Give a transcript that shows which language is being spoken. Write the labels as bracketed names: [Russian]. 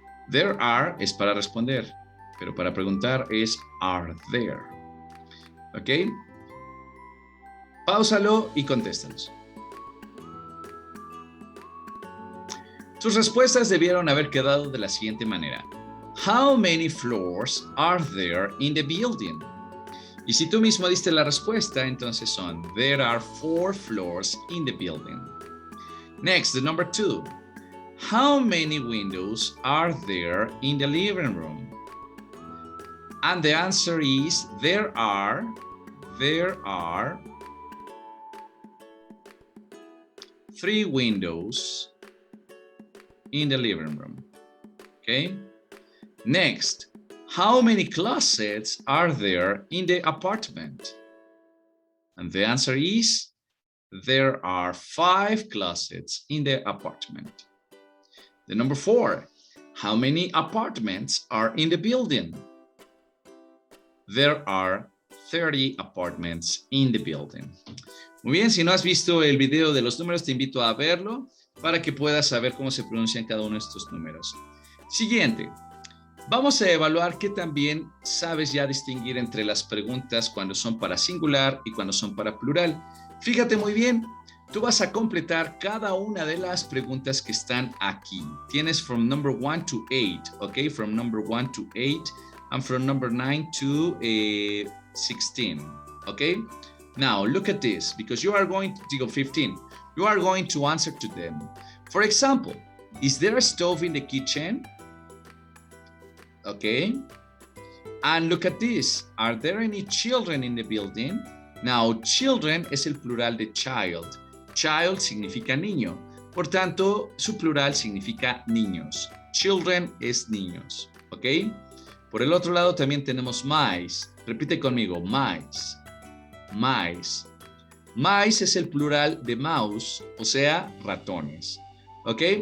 [Spanish] There are es para responder, pero para preguntar es are there. Ok. Páusalo y contéstalos. Tus respuestas debieron haber quedado de la siguiente manera. [English] How many floors are there in the building? [Spanish] Y si tú mismo diste la respuesta, entonces son [English] there are 4 floors in the building. Next, the number 2. How many windows are there in the living room? And the answer is there are 3 windows in the living room. Okay. Next, how many closets are there in the apartment? And the answer is, there are 5 closets in the apartment. The number 4, how many apartments are in the building? There are 30 apartments in the building. [Spanish] Muy bien, si no has visto el video de los números, te invito a verlo para que puedas saber cómo se pronuncian cada uno de estos números. Siguiente. Vamos a evaluar que también sabes ya distinguir entre las preguntas cuando son para singular y cuando son para plural. Fíjate muy bien, tú vas a completar cada una de las preguntas que están aquí. Tienes [English] from number 1 to 8, okay? From number 1 to 8 and from number 9 to 16, okay? Now, look at this, because you are going to go 15. You are going to answer to them. For example, is there a stove in the kitchen? Okay. And look at this. Are there any children in the building? [Spanish] Now, children es el plural de child. Child significa niño. Por tanto, su plural significa niños. Children es niños. Ok. Por el otro lado también tenemos mice. Repite conmigo, mice. Mice. Mice es el plural de mouse, o sea, ratones. ¿Ok?